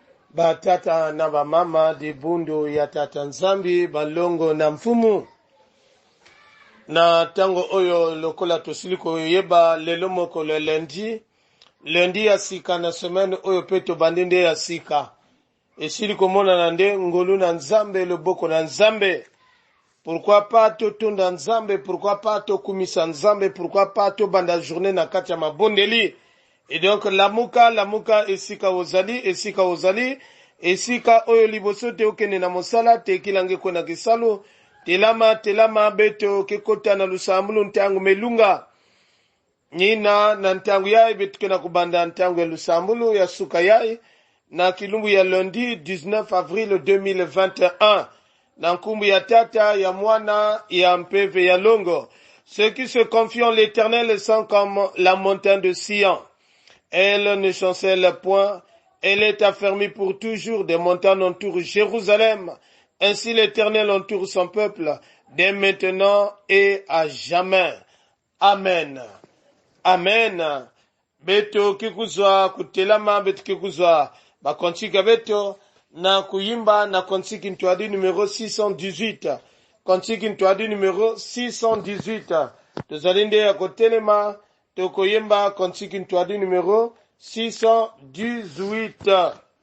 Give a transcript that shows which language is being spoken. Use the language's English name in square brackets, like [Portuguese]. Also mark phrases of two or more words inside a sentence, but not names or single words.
[Lingala] batata na bamama de bundu ya tata nzambi balongo na mfumu na tango oyo lokola tosili koyeba lelo moko [French] le lundi [Lingala] ya sika na semaine oyo pe tobandi nde ya sika esili komona nde ngolu na nzambe loboko na nzambe. [French] Pourquoi pas [Lingala] totonda nzambe, [French] pourquoi pas [Lingala] tokumisa nzambe, [French] pourquoi pas [Lingala] tobanda journée na kati ya mabondeli. [French] Et donc [Lingala] lamuka esika ozali esika oyo liboso te okende na mosala te [Kituba (Democratic Republic of Congo)] kilange kona kisalo telama beto kekota na lusambulu ntangu melunga nina na ntangu yai betuke na kubanda ntangu ya lusambulu ya suka yai na kilumbu ya lundi 19 avril 2021 na nkumbu ya tata ya mwana ya mpeve ya longo. [French] Ceux qui se confient en l'Éternel sont comme la montagne de Sion. Elle ne chancelle point, elle est affermie pour toujours. Des montagnes entourent Jérusalem. Ainsi l'Éternel entoure son peuple, dès maintenant et à jamais. Amen. Amen. [Kituba (Democratic Republic of Congo)] Beto kikuzwa kutelama beto kikuzwa bakontika beto na kuyimba na kontiki ntwadi numéro 618. Kontiki ntwadi numéro 618. [Lingala] Tozalinde ya kotelema tokoyemba kontiki ntwadi numéro 618.